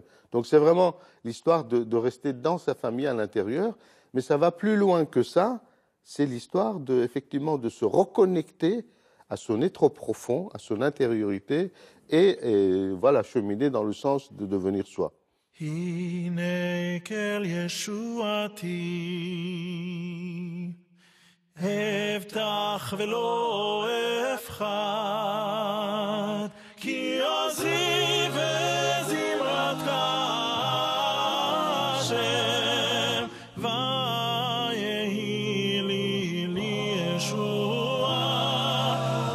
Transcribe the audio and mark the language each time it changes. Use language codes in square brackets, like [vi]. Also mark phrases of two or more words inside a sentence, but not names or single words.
[fr] Donc c'est vraiment l'histoire de rester dans sa famille à l'intérieur, mais ça va plus loin que ça. C'est l'histoire effectivement de se reconnecter à son être profond, à son intériorité, et voilà, cheminer dans le sens de devenir soi. [he] הנה כל ישועתי, הבטח ולא אפחד, כי עוזרי וזמרתך השם, ויהי לי ישועה.